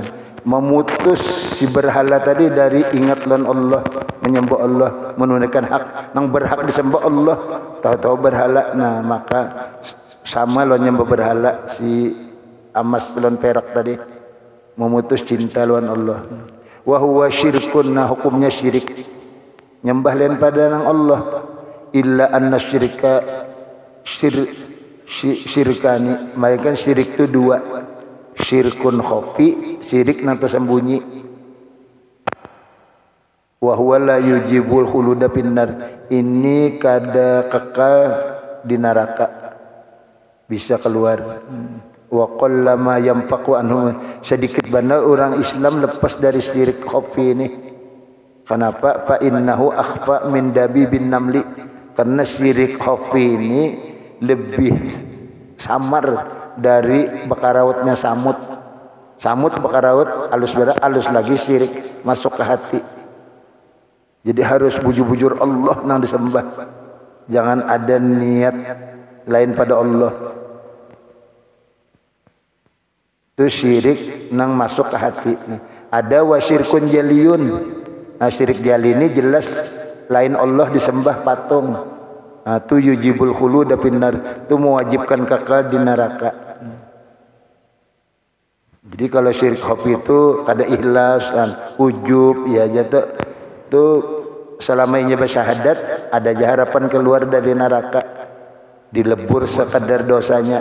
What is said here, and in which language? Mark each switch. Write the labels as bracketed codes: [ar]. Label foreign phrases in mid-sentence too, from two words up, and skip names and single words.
[bjn] Memutus si berhala tadi dari ingat lan Allah, menyembah Allah, menunaikan hak nang berhak disembah Allah, tahu-tahu berhala. Nah maka sama lo nyembah berhala si emas lan perak tadi, memutus cinta lawan Allah. [ar] Wa huwa syirkun, [bjn] nah hukumnya syirik, nyembah lain pada nang Allah. [ar] Illa anna syirka syirkani, [bjn] mereka syirik itu 2. [ar] Syirkun khafi, [bjn] syirik nang tersembunyi. [ar] Wa huwa la yujibul khuluda finnar, [bjn] ini kada kekal di neraka, bisa keluar. [ar] Wa qallama yanfaqu anhu, [bjn] sedikit benar orang Islam lepas dari syirik khafi ini. Kenapa? [ar] Fa innahu akhfa min dabibin namli, [bjn] karena syirik khafi ini lebih samar dari bakarawatnya samut. Samut bakaraut alus lagi syirik masuk ke hati. Jadi harus bujur-bujur Allah nang disembah. Jangan ada niat lain pada Allah. Itu syirik nang masuk ke hati. Ada [ar] wasyirkun jaliyun. [bjn] Nah, syirik jali ini jelas lain Allah disembah patung. Nah, itu [ar] yujibul khulud finnar, [bjn] itu mewajibkan kekal di neraka. Jadi kalau syirik khafi itu kada ikhlas, ujub ya jatuh. Itu selama ini bersyahadat ada harapan keluar dari neraka, dilebur sekadar dosanya.